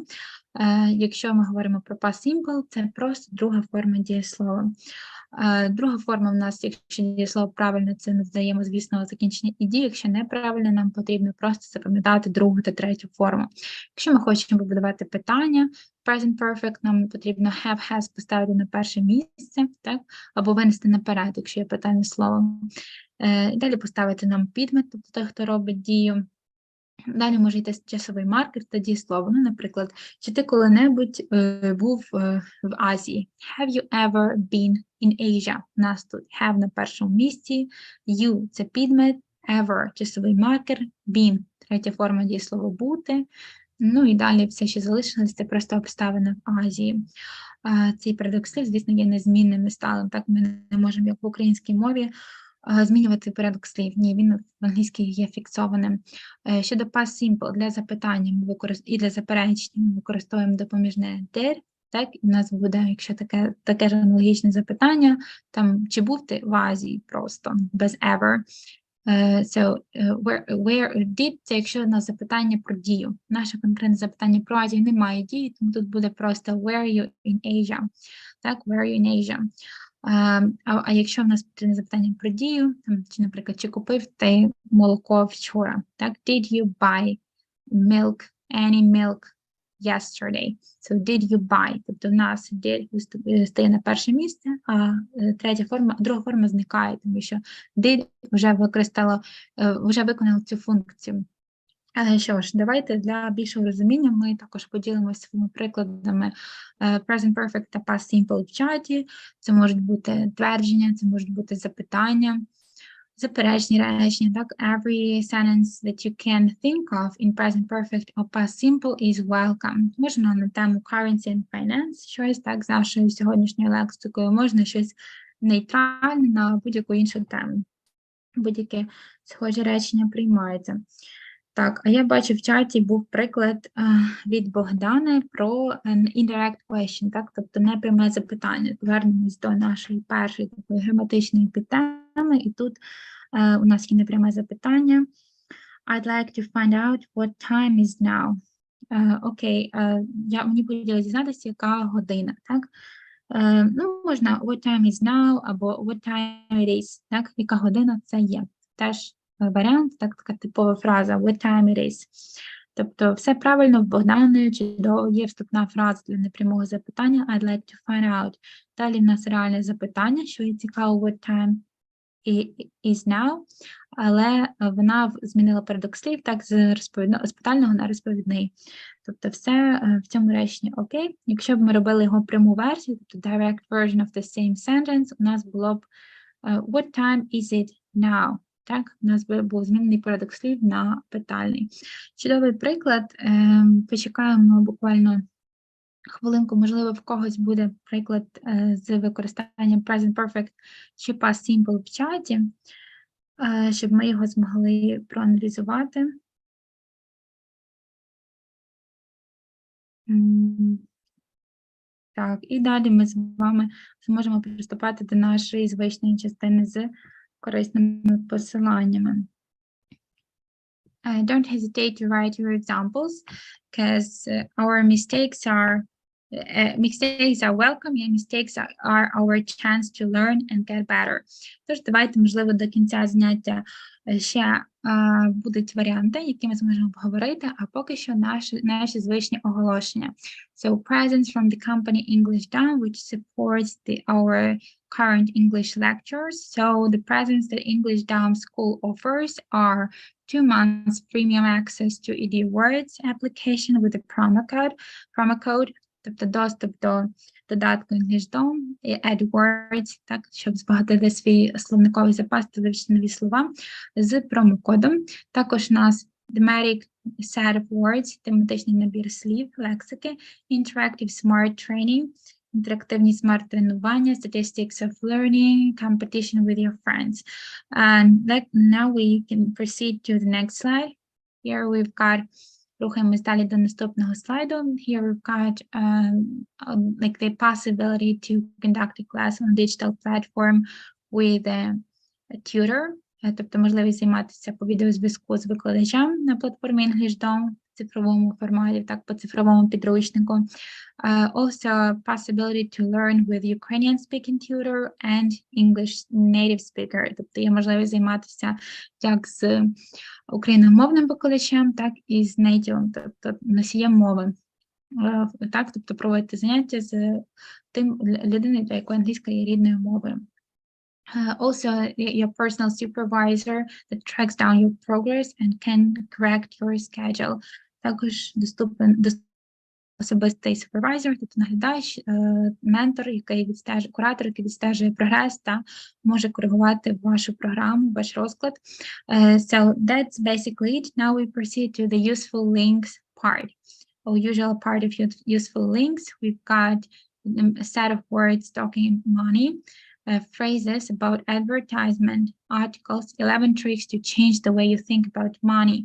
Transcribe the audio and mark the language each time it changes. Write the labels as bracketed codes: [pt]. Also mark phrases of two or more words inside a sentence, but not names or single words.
[uk] Якщо ми говоримо про [en] past simple, [uk] це просто друга форма дієслова. Друга форма в нас, якщо дієслово правильне, це ми додаємо, звісно, закінчення ed. Якщо неправильне, нам потрібно просто запам'ятати другу та третю форму. Якщо ми хочемо побудувати питання, [en] present perfect, [uk] нам потрібно have, has поставити на перше місце, так? Або винести наперед, якщо є питальне слово. І далі поставити нам підмет, тобто той, хто робить дію. Далі може йти часовий маркер та дієслово. Ну, наприклад, чи ти коли-небудь був в Азії? [en] Have you ever been in Asia? [uk] У нас тут have на першому місці, you – це підмет, ever – часовий маркер, been – третя форма дієслова бути. Ну і далі все, що залишилось, це просто обставина в Азії. Цей порядок слів, звісно, є незмінним і сталим. Так ми не можемо, як в українській мові, змінювати порядок слів. Ні, він в англійській є фіксованим. Щодо [en] past simple, [uk] для запитання і для заперечення ми використовуємо допоміжне did, так, і в нас буде, якщо таке ж аналогічне запитання, там, чи був ти в Азії просто, без ever. [en] So, where did, [uk] це якщо у нас запитання про дію. Наше конкретне запитання про Азію немає дії, тому тут буде просто [en] where are you in Asia. Так, where are you in Asia. [uk] А якщо в нас потрібне запитання про дію, там, чи, наприклад, чи купив ти молоко вчора? Так, [en] did you buy milk, any milk yesterday. So did you buy? [uk] Тобто в нас did стає на перше місце, а друга форма зникає, тому що did вже виконала цю функцію. Що ж, давайте для більшого розуміння ми також поділимося своїми прикладами [en] present perfect [uk] та [en] past simple [uk] в чаті. Це можуть бути твердження, це можуть бути запитання, заперечні речення. Так, [en] every sentence that you can think of in present perfect or past simple is welcome. [uk] Можна на тему [en] currency and finance [uk] щось, так, з нашою сьогоднішньою лексикою, можна щось нейтральне на будь-яку іншу тему. Будь-яке схожі речення приймаються. Так, а я бачу в чаті був приклад від Богдана про [en] indirect question, [uk] так, тобто непряме запитання. Повернемось до нашої першої такої граматичної підтеми, і тут у нас є непряме запитання. [en] I'd like to find out what time is now. [uk] Окей, мені хотілося дізнатися, яка година, так? Ну, можна [en] what time is now, або what time it is, [uk] так, яка година це є. Теж варіант, так, така типова фраза [en] what time it is. [uk] Тобто все правильно в Богдани, чудово, є вступна фраза для непрямого запитання [en] I'd like to find out. [uk] Далі в нас реальне запитання, що є цікаво [en] what time is now, [uk] але вона змінила порядок слів, так, з питального на розповідний. Тобто все в цьому реченні окей. Якщо б ми робили його пряму версію, тобто [en] direct version of the same sentence, у нас було б what time is it now? [uk] Так, у нас був змінений порядок слів на питальний. Чудовий приклад. Почекаємо буквально хвилинку, можливо, в когось буде приклад з використанням [en] present perfect [uk] чи [en] past simple [uk] в чаті, щоб ми його змогли проаналізувати. Так, і далі ми з вами зможемо приступати до нашої звичної частини з корисними посиланнями. [en] Don't hesitate to write your examples, because our mistakes are welcome, and mistakes are our chance to learn and get better. [uk] Тож, давайте, можливо, до кінця заняття ще будуть варіанти, які ми зможемо поговорити, а поки що наші звичні оголошення. [en] So, presents from the company Englishdom, which supports our current English lectures. So, the presents that Englishdom school offers are 2 months premium access to ED Words application with a promo code, [uk] тобто доступ до додатку Englishdom і AdWords, так, щоб збагатити свій словниковий запас та вивчити нові слова з промокодом. Також у нас [en] thematic set of words, [uk] тематичний набір слів, лексики, [en] interactive smart training, [uk] інтерактивні смарт-тренування, [en] statistics of learning, competition with your friends. And now we can proceed to the next slide. Here we've got, [uk] рухаємось далі до наступного слайду. [en] Here we've got like the possibility to conduct a class on a digital platform with a tutor. [uk] Тобто можливість займатися по відеозв'язку з викладачем на платформі Englishdom в цифровому форматі, так, по цифровому підручнику. [en] Also, possibility to learn with Ukrainian speaking tutor and English native speaker. [uk] Тобто є можливість займатися як з україномовним викладачем, так і з native, тобто носієм мови. Так, тобто проводити заняття з тим людиною, для якої англійська є рідною мовою. [en] Also, your personal supervisor that tracks down your progress and can correct your schedule. [uk] Також доступен особистий супервайзер, тобто наглядач, ментор, куратор, який відстежує прогрес та може коригувати вашу програму, ваш розклад. [en] So that's basically it. Now we proceed to the useful links part. Usual part of useful links. We've got a set of words talking money. Phrases about advertisement, articles, 11 tricks to change the way you think about money.